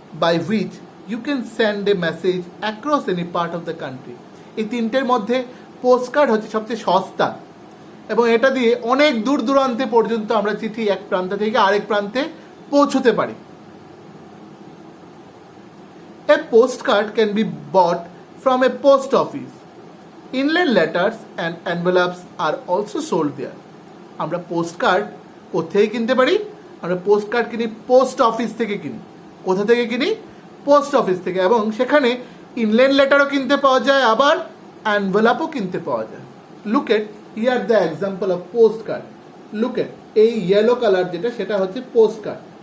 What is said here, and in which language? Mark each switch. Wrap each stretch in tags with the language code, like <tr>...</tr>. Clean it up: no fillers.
<en>by which you can send a message across any part of the country.</en> <bn>এই তিনটের মধ্যে postcard হচ্ছে সবচেয়ে সস্তা এবং এটা দিয়ে অনেক দূর দূরান্তে পর্যন্ত আমরা চিঠি এক প্রান্ত থেকে আরেক প্রান্তে পৌঁছতে পারি।</bn> <en>A postcard can be bought from a post office. Inland letters and envelopes are also sold there.</en> <bn>আমরা পোস্টকার্ড কোথায় কিনতে পারি? আমরা পোস্টকার্ড কিনি পোস্ট অফিস থেকে কিনি। কোথা থেকে কিনি? পোস্ট অফিস থেকে। এবং সেখানে ইনল্যান্ড লেটারও কিনতে পাওয়া যায়, আবার অ্যানভেলপও কিনতে পাওয়া যায়।</bn> <en>Look at here the example of postcard. Look at</en> <bn>এই ইয়েলো কালার যেটা সেটা হচ্ছে পোস্টকার্ড।</bn>